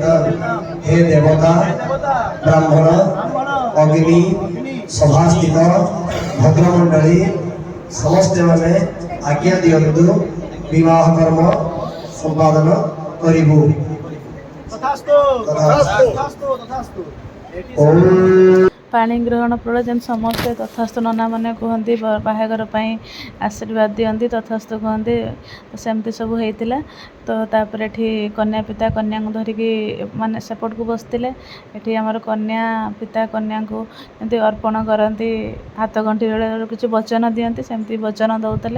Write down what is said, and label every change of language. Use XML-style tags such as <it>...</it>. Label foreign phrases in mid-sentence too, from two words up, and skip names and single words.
<or>ହେ ଦେବତା ବ୍ରାହ୍ମଣ ଅଗ୍ନି ସଭାସ୍ଥିତ ଭଦ୍ରମଣ୍ଡଳୀ ସମସ୍ତେ ମାନେ ଆଜ୍ଞା ଦିଅନ୍ତୁ ବିବାହ କର୍ମ ସମ୍ପାଦନ କରିବୁ। ତଥାସ୍ତୁ ତଥାସ୍ତୁ ତଥାସ୍ତୁ। ओम ପାଣି ଗ୍ରହଣ ପରେ ଯେମିତି ସମସ୍ତେ ତଥାସ୍ତୁ ନନାମାନେ କୁହନ୍ତି ବାହାଘର ପାଇଁ ଆଶୀର୍ବାଦ ଦିଅନ୍ତି ତଥାସ୍ତୁ କୁହନ୍ତି ସେମିତି ସବୁ ହେଇଥିଲା। ତ ତାପରେ ଏଠି କନ୍ୟା ପିତା କନ୍ୟାଙ୍କୁ ଧରିକି ମାନେ ସେପଟକୁ ବସିଥିଲେ। ଏଠି ଆମର କନ୍ୟା ପିତା କନ୍ୟାଙ୍କୁ ଯେମିତି ଅର୍ପଣ କରନ୍ତି ହାତ ଗଣ୍ଠି ବେଳେ କିଛି ବଚନ ଦିଅନ୍ତି ସେମିତି ବଚନ ଦେଉଥିଲେ।</or>